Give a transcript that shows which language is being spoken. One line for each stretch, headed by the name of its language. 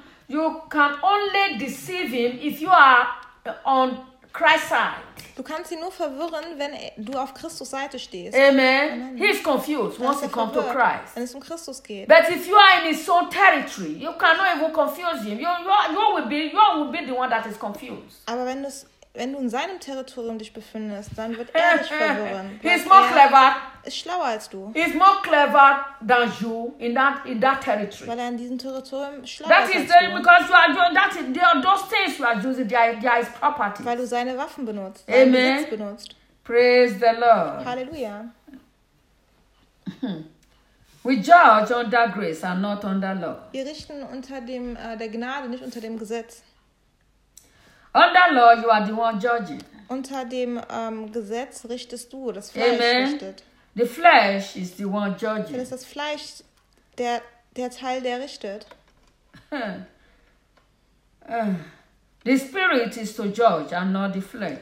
English: You can only deceive him if you are on Christ's side.
German: Du kannst ihn nur verwirren, wenn du auf Christus Seite stehst.
English: Amen. Amen. He is confused once he comes to Christ.
German: Wenn es um Christus geht.
English: But if you are in his own territory, you cannot even confuse him. You will be the one that is confused.
German: Aber wenn du in seinem Territorium dich befindest, dann wird er dich verwirren. Ist schlauer als du.
English: He is more clever than you in that territory.
German: Weil er in diesem Territorium schlauer ist als du.
English: That is because you are doing that. There are those things you are using. They are his properties.
German: Weil du seine Waffen benutzt.
English: Amen.
German: Seine Besitz benutzt.
English: Praise the Lord. Hallelujah. We judge under grace and not under law.
German: Wir richten unter dem der Gnade, nicht unter dem Gesetz.
English: Under law, you are the one judging.
German: Unter dem Gesetz richtest du, das Fleisch Amen. Richtet.
English: The flesh is the one judging.
German: Dann ist das Fleisch der Teil, der richtet.
English: The spirit is to judge and not the flesh.